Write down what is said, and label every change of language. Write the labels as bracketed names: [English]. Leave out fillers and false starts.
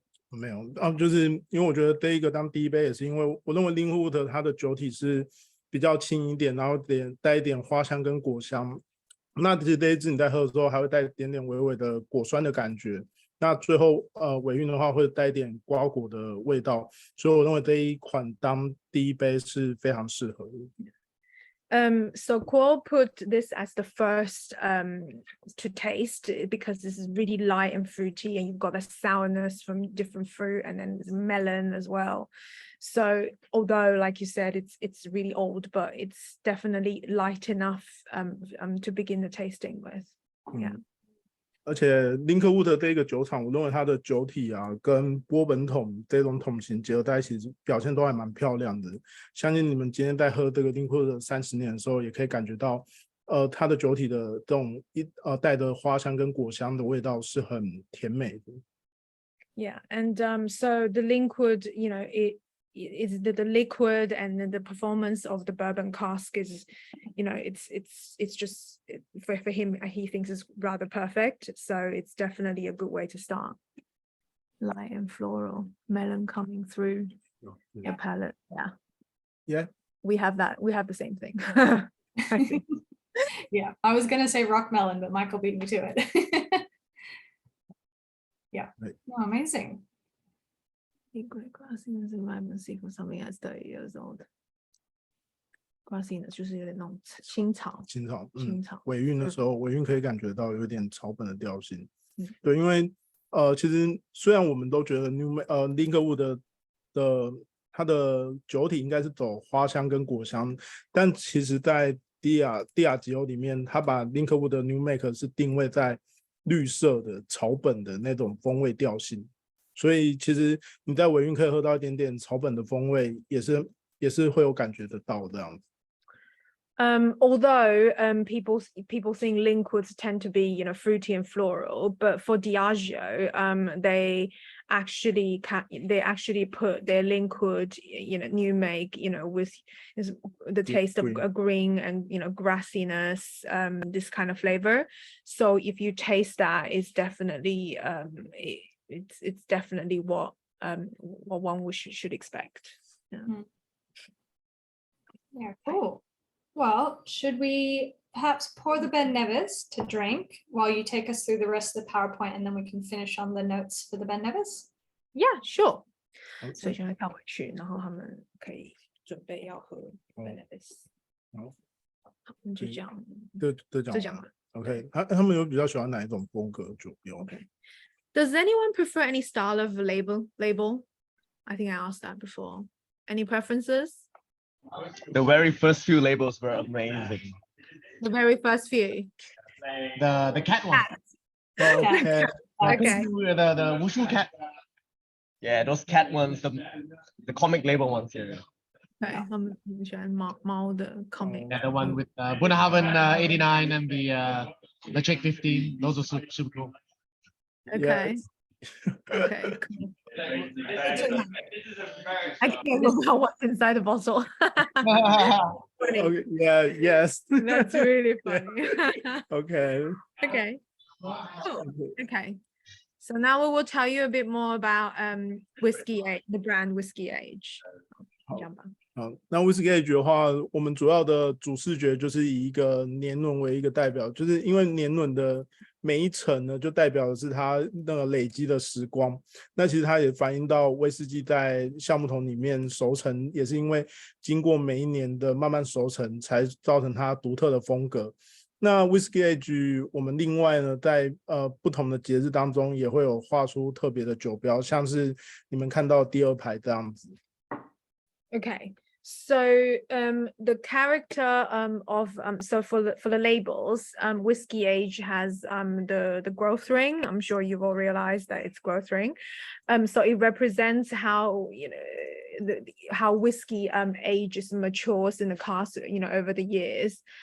[Chinese] 没有就是因为我觉得第一个当第一杯也是因为我认为 Linkwood 它的酒体是比较轻一点，然后带一点花香跟果香。那其实这一支你在喝的时候还会带一点点微微的果酸的感觉。那最后尾韵的话会带一点瓜果的味道，所以我认为这一款当第一杯是非常适合的。 [English] So Caol put this as the first to taste because this is really light and fruity, and you've got the sourness from different fruit, and then there's melon as well. So although, like you said, it's really old, but it's definitely light enough to begin the tasting with. Yeah. [Chinese] 而且林克伍德这个酒厂，我认为它的酒体啊，跟波本桶这种桶型结合在一起，表现都还蛮漂亮的。相信你们今天在喝这个林克伍德30年的时候，也可以感觉到，它的酒体的这种带的花香跟果香的味道是很甜美的。 [English] Yeah, and so the Linkwood, you know, it's the liquid, and then the performance of the bourbon cask is, you know, it's just for him, he thinks it's rather perfect. So it's definitely a good way to start. Light and floral, melon coming through your palate. Yeah. We have that. We have the same thing. I think. Yeah, I was gonna say rock melon, but Michael beat me to it. Yeah. Right. Oh, amazing. Grassiness environment for something that's 30 years old. [Chinese] Grassiness 就是有点那种青草。尾韵的时候，尾韵可以感觉到有点草本的调性。对，因为其实虽然我们都觉得Linkwood 的它的酒体应该是走花香跟果香，但其实在迪亚吉欧里面，它把 Linkwood 的 New Make 是定位在绿色的草本的那种风味调性。所以其实你在尾韵可以喝到一点点草本的风味，也是会有感觉得到这样子。 [English] Although people think Linkwoods tend to be, you know, fruity and floral, but for Diageo, they actually put their Linkwood, you know, new make, you know, with the taste of a green and, you know, grassiness, this kind of flavor. So if you taste that, it's definitely it's definitely what one should expect. Yeah, cool. Well, should we perhaps pour the Ben Nevis to drink while you take us through the rest of the PowerPoint, and then we can finish on the notes for the Ben Nevis? Yeah, sure. [Chinese] 所以 [English] Okay. [Chinese] 现在跳回去，然后他们可以准备要喝 Ben Nevis。好，我们就这样，就讲完。 OK， 他们有比较喜欢哪一种风格酒标 [English] Okay. Does anyone prefer any style of label? I think I asked that before. Any preferences? The very first few labels were amazing. The very first few. The cat one. OK， Okay. The wushu cat. Yeah, those cat ones, the comic label ones. Yeah. Okay. [Chinese] 他们很喜欢猫的 comic. [English] Yeah, the one with Bunnahabhain 89 and the Jake 15. Those are super cool. Okay. Okay. Cool. I can't remember what's inside the bottle. Funny. Okay, yeah, yes. That's really Yeah. funny. Okay. Okay. Cool. Okay. So now we will tell you a bit more about Whiskey Age, the brand Whiskey Age. [Chinese] 好讲吧。好，那 Whisky Age 的话，我们主要的主视觉就是以一个年轮为一个代表，就是因为年轮的每一层呢，就代表的是它那个累积的时光。那其实它也反映到威士忌在橡木桶里面熟成，也是因为经过每一年的慢慢熟成，才造成它独特的风格。那 Whisky Age 我们另外呢，在不同的节日当中，也会有画出特别的酒标，像是你们看到第二排这样子。 [English] Okay. So the character of so for the labels, Whiskey Age has the growth ring. I'm sure you've all realized that it's growth ring. So it represents how how whiskey ages and matures in the cask, over the years.